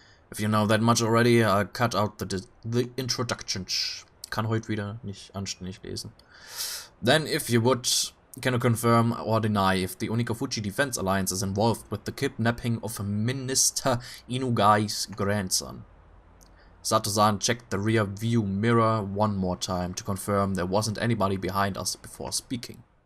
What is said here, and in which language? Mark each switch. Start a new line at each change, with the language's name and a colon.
English: If you know that much already, I'll cut out the introduction.
German: Kann heute wieder nicht anständig lesen.
English: Then, if you would, can you confirm or deny if the Onikafuji Defense Alliance is involved with the kidnapping of Minister Inugai's grandson? Sato-san checked the rear view mirror one more time to confirm there wasn't anybody behind us before speaking.